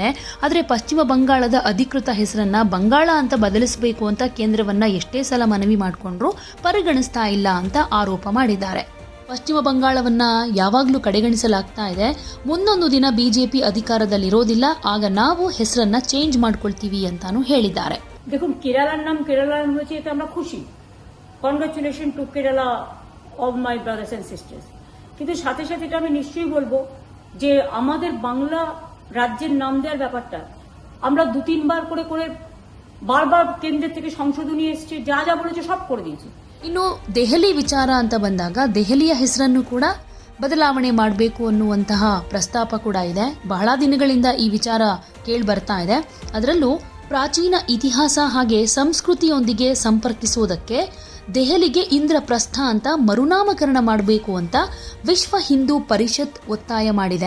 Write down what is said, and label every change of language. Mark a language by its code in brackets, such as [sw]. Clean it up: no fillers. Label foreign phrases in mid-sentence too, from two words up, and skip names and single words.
[kn] ಆದರೆ ಪಶ್ಚಿಮ ಬಂಗಾಳದ ಅಧಿಕೃತ ಹೆಸರನ್ನ ಬಂಗಾಳ ಅಂತ ಬದಲಿಸಬೇಕು ಅಂತ ಕೇಂದ್ರವನ್ನ ಎಷ್ಟೇ ಸಲ ಮನವಿ ಮಾಡಿಕೊಂಡ್ರು ಪರಿಗಣಿಸ್ತಾ ಇಲ್ಲ ಅಂತ ಆರೋಪ ಮಾಡಿದ್ದಾರೆ. ಪಶ್ಚಿಮ ಬಂಗಾಳವನ್ನ ಯಾವಾಗಲೂ ಕಡೆಗಣಿಸಲಾಗ್ತಾ ಇದೆ. ಮುಂದೊಂದು ದಿನ ಬಿಜೆಪಿ ಅಧಿಕಾರದಲ್ಲಿರೋದಿಲ್ಲ, ಆಗ ನಾವು ಹೆಸರನ್ನ ಚೇಂಜ್ ಮಾಡ್ಕೊಳ್ತೀವಿ ಅಂತಾನು ಹೇಳಿದ್ದಾರೆ. [bn] দেখুন কেরালার নাম কেরালা হয়েছে এতে আমরা খুশি। [en] Congratulation to Kerala of my brothers and sisters. [bn] কিন্তু সাথে সাথে এটা আমি নিশ্চয়ই বলবো যে আমাদের বাংলা রাজ্যের নাম দেওয়ার ব্যাপারটা আমরা 2-3 বার করে করে বারবার কেন্দ্র থেকে সংশোধনী এসছে, যা যা বলেছে সব করে দিয়েছে. [kn] ಇನ್ನು ದೆಹಲಿ ವಿಚಾರ ಅಂತ ಬಂದಾಗ ದೆಹಲಿಯ ಹೆಸರನ್ನು ಕೂಡ ಬದಲಾವಣೆ ಮಾಡಬೇಕು ಅನ್ನುವಂತಹ ಪ್ರಸ್ತಾಪ ಕೂಡ ಇದೆ. ಬಹಳ ದಿನಗಳಿಂದ ಈ ವಿಚಾರ ಕೇಳಿ ಬರ್ತಾ ಇದೆ. ಅದರಲ್ಲೂ ಪ್ರಾಚೀನ ಇತಿಹಾಸ ಹಾಗೆ ಸಂಸ್ಕೃತಿಯೊಂದಿಗೆ ಸಂಪರ್ಕಿಸುವುದಕ್ಕೆ ದೆಹಲಿಗೆ ಇಂದ್ರಪ್ರಸ್ಥ ಅಂತ ಮರುನಾಮಕರಣ ಮಾಡಬೇಕು ಅಂತ ವಿಶ್ವ ಹಿಂದೂ ಪರಿಷತ್ ಒತ್ತಾಯ ಮಾಡಿದೆ.